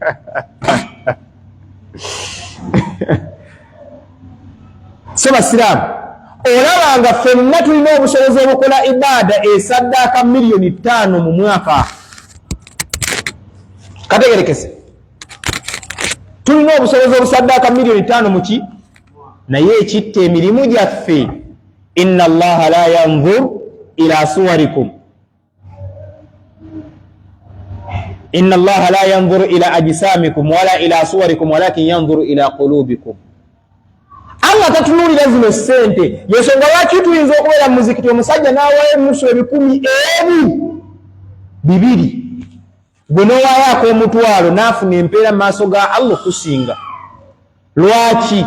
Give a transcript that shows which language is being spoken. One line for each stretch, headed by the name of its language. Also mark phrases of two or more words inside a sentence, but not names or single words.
Ganda: seba siramu olabanga ffenna tulina obusobozi obukola ibada esaddaaka miliyoni 5 mu mwaka kategerekese tulina obusobozi obusaddaaka miliyoni 5 muki naye ekitta emirimu gyaffe.
Arabic: إن الله لا ينظر إلى صوركم إن الله لا ينظر إلى أجسامكم ولا إلى صوركم ولكن ينظر إلى قلوبكم.
Ganda: Allah tatunulira zino sente yensonga lwaki tuyinza okubeera mu muzikiti omusajja n'awaayo enusu 200,000 gwe n'owaayo ak'omutwalo n'afuna empeera mu maaso ga Allah okusinga. Lwaki?